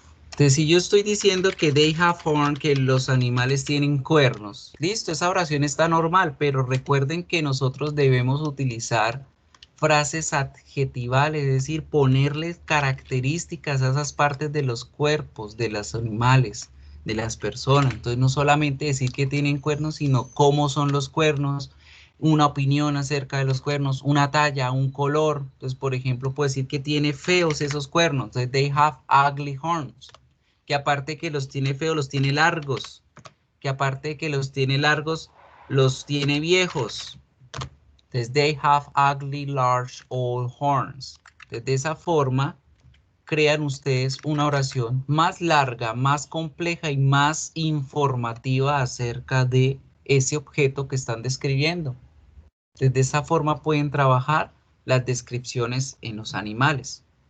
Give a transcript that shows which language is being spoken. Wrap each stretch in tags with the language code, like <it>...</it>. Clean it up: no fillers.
<es>Entonces, si yo estoy diciendo que</es> <en>they have horn,</en> <es>que los animales tienen cuernos, listo, esa oración está normal, pero recuerden que nosotros debemos utilizar frases adjetivales, es decir, ponerles características a esas partes de los cuerpos, de los animales, de las personas. Entonces, no solamente decir que tienen cuernos, sino cómo son los cuernos, una opinión acerca de los cuernos, una talla, un color. Entonces, por ejemplo, puedo decir que tiene feos esos cuernos.</es> <en>Entonces, they have ugly horns.</en> <es>Que aparte que los tiene feos, los tiene largos. Que aparte de que los tiene largos, los tiene viejos.</es> <en>Entonces, they have ugly, large, old horns.</en> <es>Entonces, de esa forma, crean ustedes una oración más larga, más compleja y más informativa acerca de ese objeto que están describiendo. Entonces, de esa forma pueden trabajar las descripciones en los animales.</es>